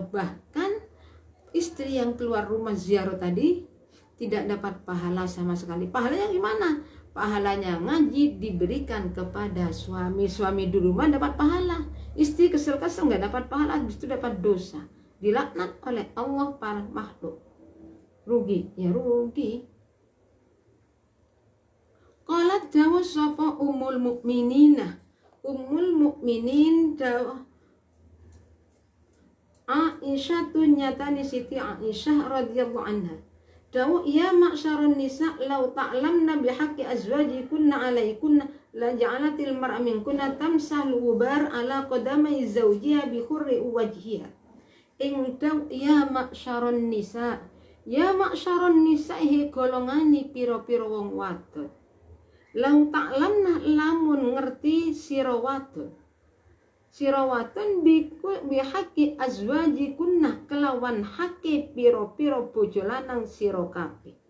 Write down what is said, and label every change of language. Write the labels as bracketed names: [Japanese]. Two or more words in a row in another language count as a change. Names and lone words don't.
[Indonesian] Bahkan istri yang keluar rumah ziarah tadi tidak dapat pahala sama sekali. Pahalanya gimana? Pahalanya ngaji diberikan kepada suami di rumah dapat pahala. Istri kesel-kesel nggak dapat pahala, justru dapat dosa, dilaknat oleh Allah para makhluk. Rugi, ya rugi. [Javanese] Qalat dawuh sapa Ummul Mukminin dawuh Aisyah nyatani Siti Aisyah [Arabic] رضي الله عنها. Dawuh يا معشر النساء لو تعلمن بحق أزواجكن عليكن لجعلت المرأة منكن تمسح الغبار على قدمي زوجها ب حر وجهها. [Javanese] Ing daw [Arabic] يا معشر النساء [Javanese] hi golongane pira-pira wong wadon. [Arabic] لو تعلمن [Javanese] lamun ngerti sira wadon [Arabic] بحق أزواجكن [Javanese] kelawan hake piro-piro bojo lanang sira kabeh.